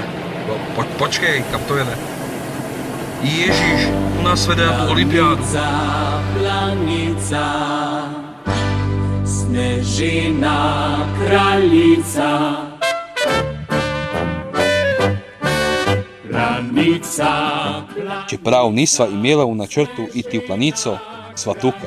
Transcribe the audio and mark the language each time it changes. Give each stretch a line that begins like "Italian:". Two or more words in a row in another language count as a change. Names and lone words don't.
Czech: Počkej, kam to jede? Ježíš, u nás vede na tu olympiádu.
Slovenian: Planica, snežina kraljica. Planica, Čeprav nisva imela v načrtu iti v planico, sva tukaj.